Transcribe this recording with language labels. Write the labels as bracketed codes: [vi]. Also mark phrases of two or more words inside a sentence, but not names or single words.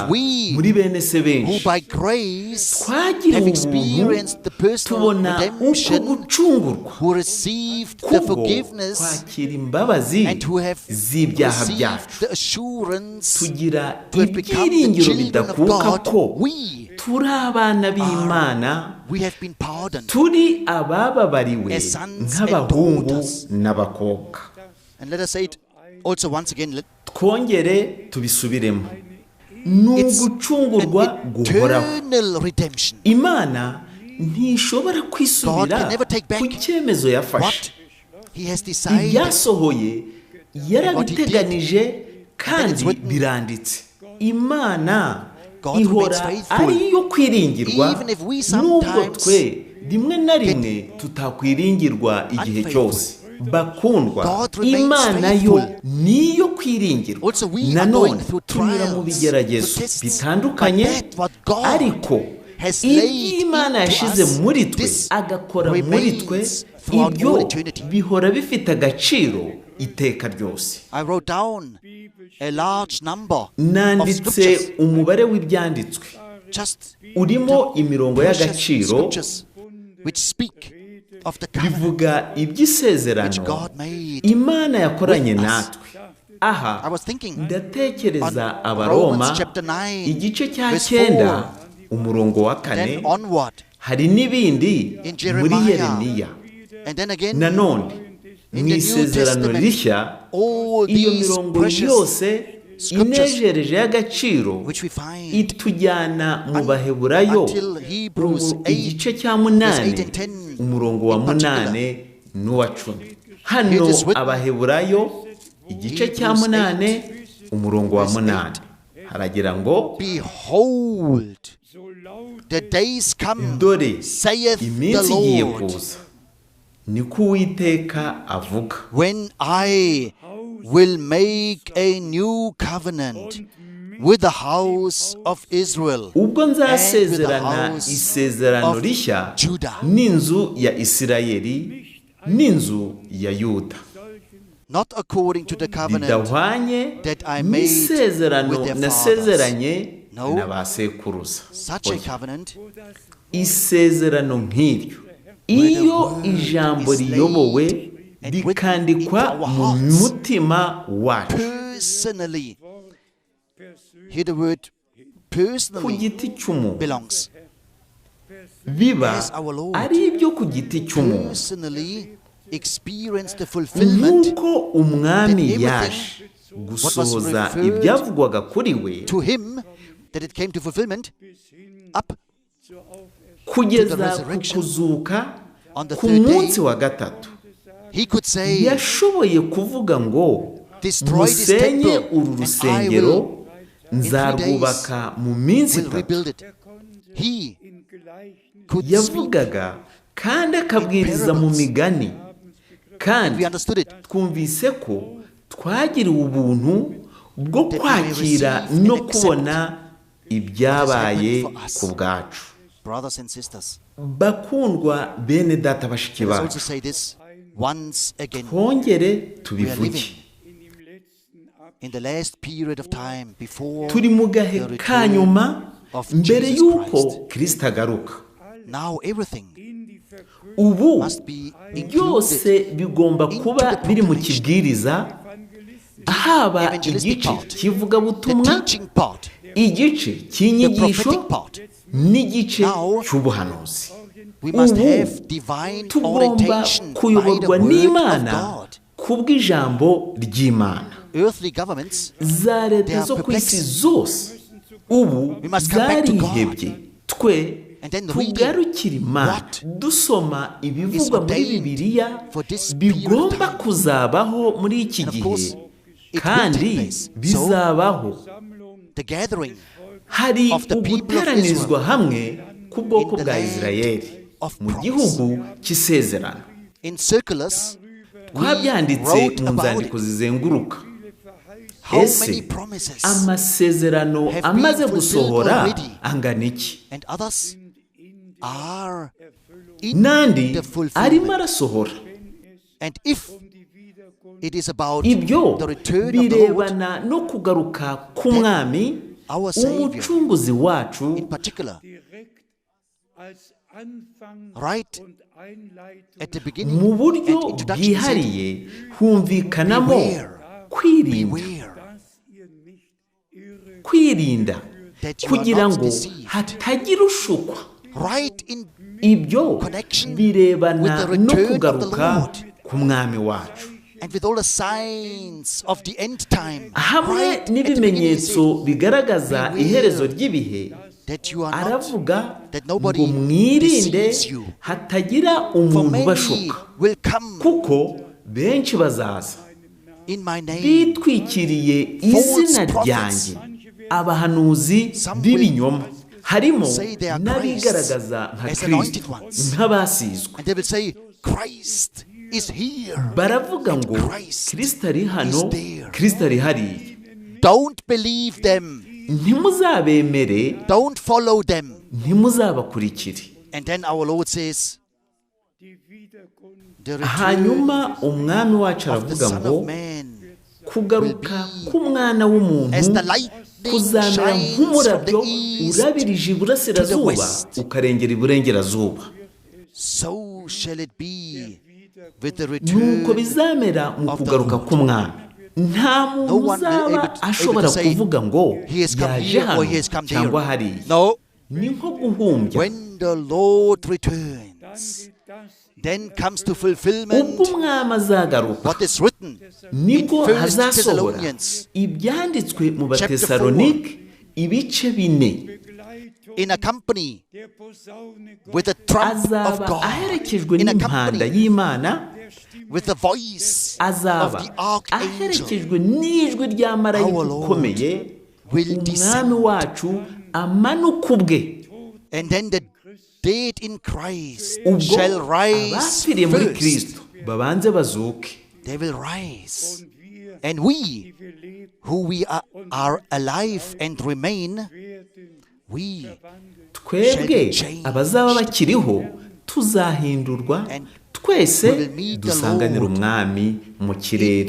[en] and we [rw] muri bene se [en] who [rw] benshi [en] by grace [rw] twagiriwe [en] have [rw] ubuntu [en] experienced the personal [rw] tubona uko [en] redemption, [rw] gucungurwa [en] who received the [rw] kubwo [en] forgiveness, [rw] kwakira imbabazi [en] and who have [rw] z'ibyaha [en] received [rw] byacu, [en] the assurance [rw] tugira [en] to have become the [rw] ibyiringiro [en] children of [rw] bidakuka ko [en] God. We [rw] turi abana b'Imana, [en] have been pardoned [rw] turi abababariwe [en] as sons [rw] nk'abahungu [en] and daughters. [rw] n'abakobwa. [en] And let us say it also once again. [rw] twongere tubisubiremo, ni [en] It's [rw] ugucungurwa [en] an [rw] guhoraho. [en] eternal redemption. [rw] Imana ntishobora [en] God [rw] kwisubira [en] can never take back [rw] ku cyemezo yafashe. [en] What He has decided. [rw] ibyasohoye yarabiteganije kandi [en] it's written. [rw] biranditse. Imana [en] God [rw] ihora [en] remains faithful. [rw] ari iyo kwiringirwa, [en] Even if we [rw] nubwo [en] sometimes [rw] twe rimwe na rimwe tutakwiringirwa igihe [en] unfaithful. [rw] cyose. bakundwa, [en] God remains [rw] Imana yo [en] faithful. [rw] niyo kwiringirwa. [en] Also, we are [rw] nanone [en] going through [rw] tunyura mu [en] trials, [rw] bigeragezo [en] tests, [rw] bitandukanye, [en] but that what God [rw] ariko [en] has [rw] ibyo [en] laid [rw] Imana [en] into [rw] yashyize [en] us, [rw] muri twe [en] this [rw] agakora muri twe, [en] remains throughout [rw] ibyo [en] all eternity. [rw] bihora bifite agaciro iteka ryose. [en] I wrote down a large number of [rw] nanditse [en] scriptures, [rw] umubare w'ibyanditswe [en] just [rw] urimo imirongo [en] precious [rw] y'agaciro [en] scriptures which speak of the covenant [rw] bivuga iby'isezerano [en] which God made. [rw] Imana yakoranye [en] with us. [rw] natwe. aha [en] I was thinking [rw] ndatekereza [en] on [rw] Abaroma [en] Romans chapter 9, [rw] igice cya [en] verse 9 4, [rw] umurongo wa [en] then 4. onward [rw] hari n'ibindi [en] in [rw] muri [en] Jeremiah, [rw] Yeremiya. [en] and then again [rw] nanone mu isezerano rishya iyo mirongo yose inejereje y'agaciro itujyana mu baheburayo igice cya 8 umurongo wa 8 n'uwa 10. hano abaheburayo igice cya 8 umurongo wa 8 haragira ngo [en] Behold, the days come, [rw] dore [en] saith the [rw] iminsi igiye [en] Lord, [rw] kuza niko Uwiteka avuga, [en] when I will make a new covenant with the house of Israel [rw] ubwo [en] and with the [rw] nzasezerana [en] house [rw] isezerano [en] of [rw] rishya [en] Judah. [rw] n'inzu ya Isirayeli n'inzu ya Yuda, [en] Not according to the covenant [rw] bidahwanye [en] that I made [rw] n'isezerano [en] with their [rw] nasezeranye [en] No. [rw] n'abasekuruza. [en] such a covenant, [rw] Isezerano nk'iryo iyo ijambo riyobowe rikandikwa mu mutima wacu [en] personally. Here the word [rw] ku [en] personally [rw] giti cy'umuntu, [en] belongs. [rw] biba [en] As our Lord [rw] ari ibyo ku giti cy'umuntu, [en] personally experience the fulfillment [rw] nk'uko umwami yaje gusohoza ibyavugwaga kuri we [en] to him, that it came to fulfillment up [rw] kugeza ku kuzuka [en] on the [rw] ku [en] third [rw] munsi [en] day. [rw] wa gatatu. [en] He could say, [rw] Yashoboye kuvuga ngo [en] destroy this [rw] musenye [en] temple [rw] uru [en] and I [rw] rusengero [en] will [rw] nzarwubaka mu minsi itatu. [en] rebuild it. He could speak. [rw] Yavugaga kandi akabwiriza mu migani, kandi [en] We understood it. [rw] twumvise ko twagiriwe ubuntu bwo kwakira no kubona ibyabaye ku bwacu. [en] Brothers and sisters, [rw] Bakundwa bene data bashiki [en] let us [rw] bacu, [en] also say this once again. [rw] twongere [en] We are [rw] tubivuge, [en] living in the last period of time before [rw] turi mu gahe [en] the [rw] ka [en] return [rw] nyuma [en] of [rw] mbere [en] Jesus [rw] y'uko [en] Christ. [rw] Kristo agaruka. [en] Now everything [rw] Ubu [en] must be [rw] byose [en] included [rw] bigomba kuba biri mu kibwiriza, haba [en] evangelistic [rw] igice [en] part, the [rw] kivugabutumwa, [en] teaching part, [rw] igice [en] the [rw] cy'inyigisho [en] prophetic part. [rw] n'igice [en] Now, [rw] cy'ubuhanuzi. [en] We must [rw] Ubu [en] have divine [rw] tugomba [en] orientation by the [rw] kuyoborwa [en] word of [rw] n'Imana [en] God. [rw] kubw'ijambo ry'Imana. [en] Earthly governments, [rw] Za [en] they [rw] leta [en] are [rw] zo ku isi [en] perplexed. [rw] zose ubu [en] We must come back to God. [rw] zarihebye, twe [en] And then reading [rw] tugarukira Imana [en] what [rw] dusoma ibivugwa [en] is [rw] muri [en] ordained [rw] Bibiliya [en] for this period of [rw] bigomba [en] time. [rw] kuzabaho muri iki [en] And of [rw] gihe, [en] course, it [rw] kandi [en] will take place. [rw] bizabaho. [en] the gathering [rw] Hari [en] of the people of [rw] uguteranirizwa hamwe k'ubwoko [en] in the [rw] bwa [en] land [rw] Isirayeli [en] of [rw] mu [en] promise. [rw] gihugu cy'isezerano. [en] in circulars, [rw] Twabyanditse [en] wrote [rw] mu [en] about [rw] nzandiko [en] it. [rw] zizenguruka. [en] How [rw] Ese [en] many promises [rw] amasezerano [en] have [rw] amaze [en] been fulfilled [rw] gusohora [en] already? [rw] angana iki? [en] and others are in [rw] N'andi [en] the [rw] arimo [en] fulfillment. [rw] arasohora. [en] And if it is about [rw] Ibyo [en] the return of the Lord, [rw] birebana no kugaruka k'umwami [en] our Savior, [rw] umucunguzi wacu, [en] in particular, right at the beginning [rw] mu [en] and [rw] buryo [en] introduction, said, [rw] bwihariye humvikanamo [en] Beware. [rw] kwirinda, [en] beware [rw] kwirinda [en] that you are [rw] kugira [en] not [rw] ngo [en] deceived. [rw] hatagira ushukwa. [en] Right in [rw] Ibyo [en] connection [rw] birebana [en] with the [rw] no [en] return of the [rw] kugaruka [en] Lord. [rw] k'umwami wacu, [en] and with all the signs of the end time, [rw] hamwe [en] right at the beginning, he [rw] n'ibimenyetso [en] said, [rw] bigaragaza [en] Beware [rw] iherezo ry'ibihe. [en] that you are not, [rw] Aravuga [en] that [rw] ngo [en] nobody [rw] mwirinde [en] deceives you. [rw] hatagira [en] For [rw] umuntu [en] many [rw] ubashuka, [en] will come [rw] kuko benshi bazaza [en] in my name, [rw] bitwikiriye izina ryanjye, abahanuzi b'ibinyoma. Harimo [en] say they are [rw] n'abigaragaza nka [en] Christ as anointed [rw] Kristo, [en] ones. [rw] nk'abasizwe. [en] and they will say, Christ is here. [rw] Baravuga [en] And [rw] ngo [en] Christ [rw] Kristo ari hano, [en] is there. [rw] Kristo ari hariya. [en] Don't believe them. [rw] Ntimuzabemere, [en] Don't follow them. [rw] ntimuzabakurikire. [en] And then our Lord says, the return [rw] Hanyuma umwami wacu [en] of the [rw] aravuga [en] Son [rw] ngo [en] of Man [rw] kugaruka k'umwana w'umuntu [en] as the lightning [rw] kuzamera [en] shines from [rw] nk'umurabyo [en] the east [rw] urabirije iburasirazuba [en] west. [rw] ukarengera iburengerazuba. [en] so shall it be with the [rw] Nuko [en] return. [rw] bizamera mu [en] of the [rw] kugaruka [en] Lord. [rw] k'umwami. Nta muntu [en] No one will [rw] uzaba [en] able to [rw] ashobora [en] say, [rw] kuvuga ngo [en] He has come [rw] yaje [en] here [rw] hano [en] or he has come [rw] cyangwa [en] there. [rw] hariya. [en] No. [rw] Ni nko guhumbya. [en] When the Lord returns, then comes to fulfillment [rw] ubwo umwami azagaruka [en] what is written in [rw] nibwo [en] 1 [rw] hazasohora [en] Thessalonians [rw] ibyanditswe mu batesalonike ibice 4. [en] in a company with the trump of [rw] azaba [en] God, [rw] aherekejwe [en] in a [rw] n'impanda [en] company [rw] y'Imana, [en] with the voice of [rw] azaba [en] the archangel. [rw] aherekejwe n'ijwi rya marayika [en] Our Lord [rw] ukomeye, [en] will [rw] umwami [en] descend. [rw] wacu amanuka ubwe. [en] And then the dead in Christ [rw] Ubwo [en] shall rise [rw] abapfiriye muri [en] first. [rw] Kristo babanze bazuke, [en] They will rise. And we, who we are alive and remain, we [rw] twebwe abazaba bakiriho tuzahindurwa, twese dusanganira umwami mu kirere.